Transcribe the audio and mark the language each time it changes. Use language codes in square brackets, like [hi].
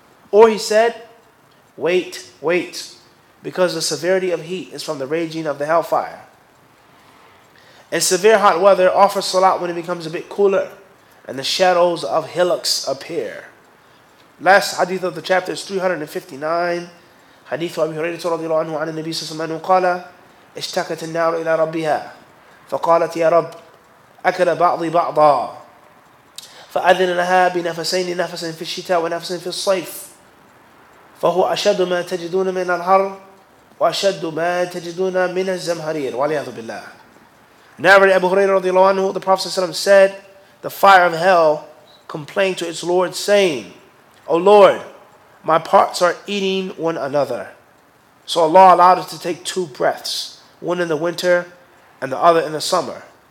[en] Or he said, wait, wait, because the severity of heat is from the raging of the hellfire. And severe hot weather offers salat when it becomes a bit cooler and the shadows of hillocks appear. Last hadith of the chapter is 359. [ar] حديث أبي هريرة رضي الله عنه عن النبي صلى الله عليه وسلم قال اشتكت النار إلى ربها فقالت يا رب أكل بعضي بعضا فأذن لها بنفسين نفس في الشتاء ونفس في الصيف فهو أشد ما تجدون من الحر وأشد ما تجدون من الزمهرير والعياذ بالله. [en] Narrated Abu Hurairah [ar] رضي الله عنه, [en] the Prophet ﷺ said, the fire of hell complained to its Lord saying, O Lord, my parts are eating one another. So Allah allowed us to take two breaths, one in the winter and the other in the summer.